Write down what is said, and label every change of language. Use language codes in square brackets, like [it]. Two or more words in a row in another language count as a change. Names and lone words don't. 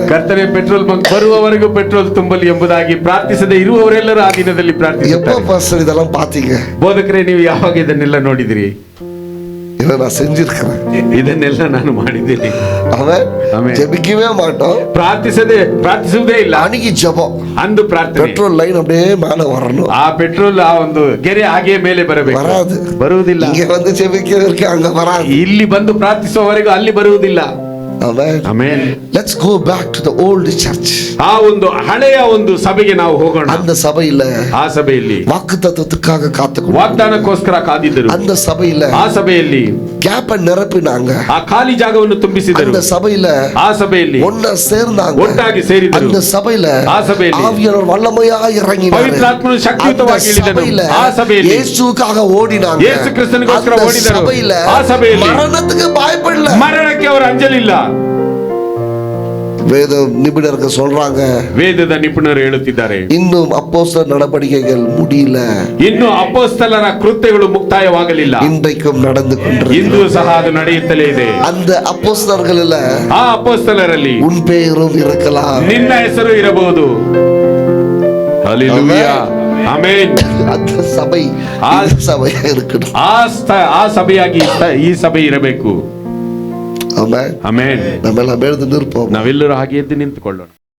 [kn] ಕರ್ತನೆ ಪೆಟ್ರೋಲ್ ಬಂಕ್ ಬರುವವರೆಗೂ ಪೆಟ್ರೋಲ್ ತುಂಬಲಿ ಎಂಬುದಾಗಿ ಪ್ರಾರ್ಥಿಸದೆ ಇರುವವರೆಲ್ಲರೂ ಆ ದಿನದಲ್ಲಿ [ta] எப்ப [kn] ಪ್ರಾರ್ಥಿಸುತ್ತಾರೆ. [ta] பாஸ்டர் இதெல்லாம் பாத்தீங்க? [kn] ಬೋಧಕರೇ, ನೀವು ಯಾವಾಗ ಇದನ್ನೆಲ್ಲ ನೋಡಿದಿರಿ? [ta] இதை நான் செஞ்சிருக்கிறேன். [kn] ಇದನ್ನೆಲ್ಲ ನಾನು ಮಾಡಿದ್ದೇನೆ. [ta] அவன் ஆமென். ஜெபிக்கவே மாட்டோம், [kn] ಪ್ರಾರ್ಥಿಸುವುದೇ ಇಲ್ಲ. [ta] அன்னைக்கு ஜெபம், [kn] ಅಂದು ಪ್ರಾರ್ಥನೆ. [ta] பெட்ரோல் லைன் அப்படியே மேல வரணும். [kn] ಆ ಪೆಟ್ರೋಲ್ ಆ ಒಂದು ಗೆರೆ ಹಾಗೆ ಮೇಲೆ ಬರಬೇಕು. [ta] வராது, [kn] ಬರುವುದಿಲ್ಲ. [ta] இங்க வந்து ஜெபிக்கிறதுக்கு அங்க வராது. [kn] ಇಲ್ಲಿ ಬಂದು ಪ್ರಾರ್ಥಿಸುವವರೆಗೂ ಅಲ್ಲಿ ಬರುವುದಿಲ್ಲ. [en] Amen. [kn] ಆಮೆನ್. [en] Let's go back to the old church. [kn] ಆ ಒಂದು ಹಳೆಯ ಒಂದು ಸಭೆಗೆ ನಾವು ಹೋಗೋಣ. [ta] அந்த சபையில [kn] ಆ ಸಭೆಯಲ್ಲಿ [ta] வாக்குத்தத்தத்துக்காக காத்துக்கொண்டு, [kn] ವಾಗ್ದಾನಕ್ಕೋಸ್ಕರ ಕಾದಿದ್ದರು. [ta] அந்த சபையில [kn] ಆ ಸಭೆಯಲ್ಲಿ [ta] கேப்ப நிரப்பினாங்க, [kn] ಆ ಖಾಲಿ ಜಾಗವನ್ನು ತುಂಬಿಸಿದರು. [ta] அந்த சபையில [kn] ಆ ಸಭೆಯಲ್ಲಿ [ta] ஒன்னா சேர்ந்தாங்க, [kn] ಒಟ್ಟಾಗಿ ಸೇರಿದರು. [ta] அந்த சபையில [kn] ಆ ಸಭೆಯಲ್ಲಿ [ta] ஆவியானவர் வல்லமையா இறங்கினார், [kn] ಪವಿತ್ರಾತ್ಮನು ಶಕ್ತಿಯುತವಾಗಿ ಇಳಿದನು. ಆ ಸಭೆಯಲ್ಲಿ [ta] இயேசுவுக்காக ஓடினாங்க, [kn] ಯೇಸು ಕ್ರಿಸ್ತನಿಗೋಸ್ಕರ [ta] அந்த [kn] ಓಡಿದರು. [ta] சபையில [kn] ಆ ಸಭೆಯಲ್ಲಿ [ta] மரணத்துக்கு பயப்படல. [kn] ಮರಣಕ್ಕೆ ಅವರು ಅಂಜಲಿಲ್ಲ. [ta] வேத நிபுணர்கள் சொல்றாங்க, [kn] ವೇದದ ನಿಪುಣರು ಹೇಳುತ್ತಿದ್ದಾರೆ, [ta] இன்னும் அப்போஸ்தலர் நடவடிக்கைகள் முடியல, [kn] ಇನ್ನು ಅಪೊಸ್ತಲರ ಕೃತ್ಯಗಳು ಮುಕ್ತಾಯವಾಗಲಿಲ್ಲ, [ta] இன்றைக்கும் நடந்து கொண்டிருக்கிறது. [kn] ಇಂದು ಸಹ ಅದು ನಡೆಯುತ್ತಲೇ ಇದೆ. [ta] அந்த அப்போஸ்தலர்கள்ல [kn] ಆ ಅಪೊಸ್ತಲರಲ್ಲಿ [ta] உன் பெயரும் இருக்கலாம், [kn] ನಿನ್ನ ಹೆಸರು ಇರಬಹುದು. ಹಲ್ಲೆಲೂಯಾ, ಆಮೆನ್. [ta] அந்த சபை இந்த சபையா இருக்கணும். [kn] ಆ ಸಭೆಯಾಗಿ ಈ ಸಭೆ ಇರಬೇಕು. [ta] ஆமென். [kn] ಆಮೆನ್. [ta] நம்ம எல்லாம் எழுந்து நிற்போம். [kn] ನಾವೆಲ್ಲರೂ ಹಾಗೆ ಎದ್ದು ನಿಂತುಕೊಳ್ಳೋಣ.